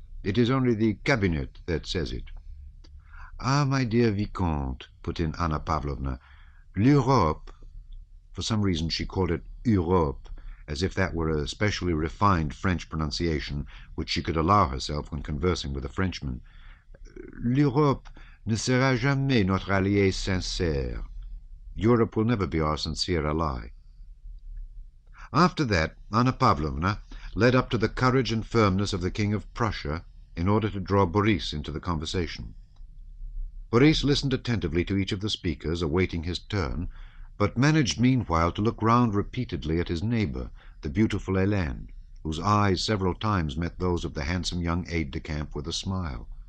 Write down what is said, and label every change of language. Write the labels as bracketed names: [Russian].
[English] It is only the cabinet that says it. Ah, my dear Vicomte, put in Anna Pavlovna, l'Europe, for some reason she called it Europe, as if that were a specially refined French pronunciation which she could allow herself when conversing with a Frenchman. [French] L'Europe ne sera jamais notre allié sincère. [English] Europe will never be our sincere ally. After that, Anna Pavlovna led up to the courage and firmness of the King of Prussia in order to draw Boris into the conversation. Boris listened attentively to each of the speakers, awaiting his turn, but managed meanwhile to look round repeatedly at his neighbour, the beautiful Hélène, whose eyes several times met those of the handsome young aide-de-camp with a smile.